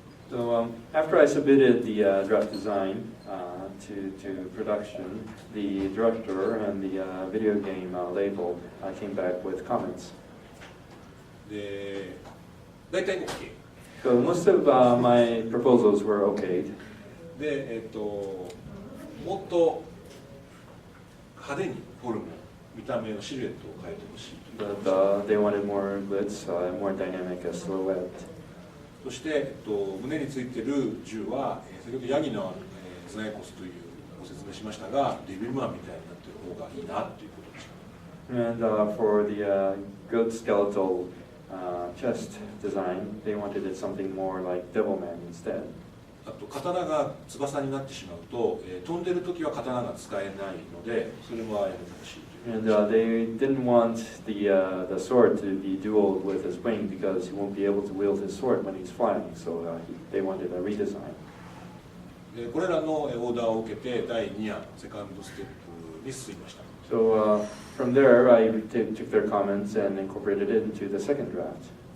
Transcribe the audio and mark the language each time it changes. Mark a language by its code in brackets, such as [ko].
[en] So after I submitted the draft design to production, the director and the video game label came back with comments. [ja] で、大体 OK。 [en] So most of my proposals were okayed. [ja] で、もっと派手にフォルム、見た目のシルエットを変えてほしい。 [en] But they wanted more glitz, more dynamic silhouette. [ja] そして、胸についている銃は、先ほどヤギのズナイコスというご説明しましたが、デビルマンみたいになっている方がいいなということでした。 [en] And for the goat skeletal chest design, they wanted it something more like Devilman instead. [ja] あと刀が翼になってしまうと、飛んでる時は刀が使えないので、それはやめてほしい。 [en] And they didn't want the sword to be dual with his wing because he won't be able to wield his sword when he's flying. So they wanted a redesign. [ja] でこれらのオーダーを受けて第2案セカンドステップに進みました。 [en] So from there, I took their comments and incorporated it into the second draft.